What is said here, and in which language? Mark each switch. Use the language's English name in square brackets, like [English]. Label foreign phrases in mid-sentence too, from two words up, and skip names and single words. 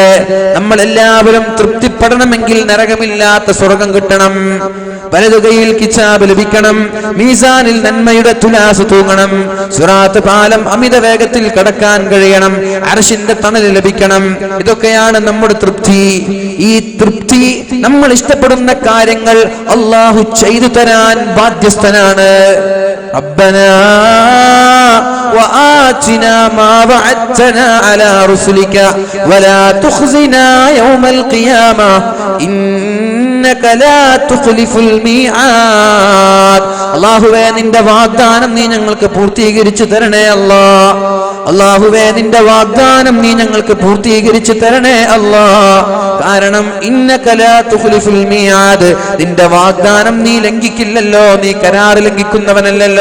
[Malayalam] നമ്മൾ എല്ലാവരും തൃപ്തിപ്പെടണമെങ്കിൽ നരകമില്ലാത്ത സ്വർഗം കിട്ടണം, വലതുകൈയിൽ കിതാബ് ലഭിക്കണം, മീസാനിൽ നന്മയുടെ തുലാസ് തൂങ്ങണം, സിറാത്ത് പാലം അമിത വേഗത്തിൽ കടക്കാൻ കഴിയണം, അർശിന്റെ തണൽ ലഭിക്കണം. ഇതൊക്കെയാണ് നമ്മുടെ തൃപ്തി. ഈ തൃപ്തി, നമ്മൾ ഇഷ്ടപ്പെടുന്ന കാര്യങ്ങൾ അല്ലാഹു ചെയ്തു തരാൻ ബാധ്യസ്ഥനാണ്. [Arabic] റബ്ബനാ وآتنا ما وعدتنا على رسلك ولا تخزنا يوم القيامة إنك لا تخلف الميعاد. [Malayalam] അല്ലാഹുവേ നിന്റെ വാഗ്ദാനം നീ ഞങ്ങൾക്ക് പൂർത്തീകരിച്ചു തരണേ അല്ലാ. അല്ലാഹുവേ നിന്റെ വാഗ്ദാനം നീ ഞങ്ങൾക്ക് പൂർത്തീകരിച്ചു തരണേ അല്ലാ. കാരണം [Arabic] إنك لا تخلف الميعاد, [Malayalam] നിന്റെ വാഗ്ദാനം നീ ലംഘിക്കില്ലല്ലോ, നീ കരാർ ലംഘിക്കുന്നവനല്ലല്ലോ.